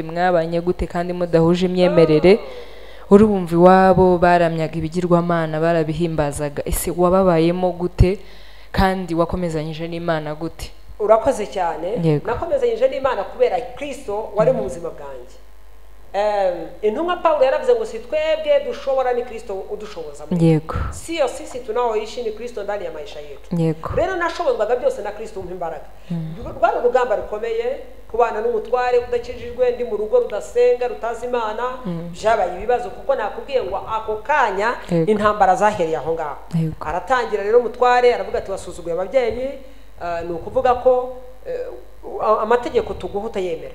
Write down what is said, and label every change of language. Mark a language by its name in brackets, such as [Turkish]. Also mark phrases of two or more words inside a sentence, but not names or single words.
[Kinyarwanda] mwabanye gute kandi mudahuje imyemerere? urumva iwabo baramyaga ibigirwamana, barabihimbazaga. ese wababayemo gute kandi wakomezanyije n'Imana gute? Urakoze cyane. nakomezanyije n'Imana kubera Kristo wari mu buzima bwanjye. Intumwa Paulo yaravuze ngo si twebwe dushobora, ni Kristo udushoboza. yego [Swahili] sio sisi tunaoishi, ni Kristo ndani ya maisha yetu. [Kinyarwanda] yego rero nashobozwaga byose na Kristo umpa imbaraga. rwari urugamba rukomeye kubana n'umutware udakijijwe, ndi mu rugo rudasenga, rutazi Imana. byabaye ibibazo kuko nakubwiye ngo ako kanya intambara zahereye aho ngaho. aratangira rero umutware aravuga ati wasuzuguye ababyeyi, ni ukuvuga ko amategeko tuguha utayemera.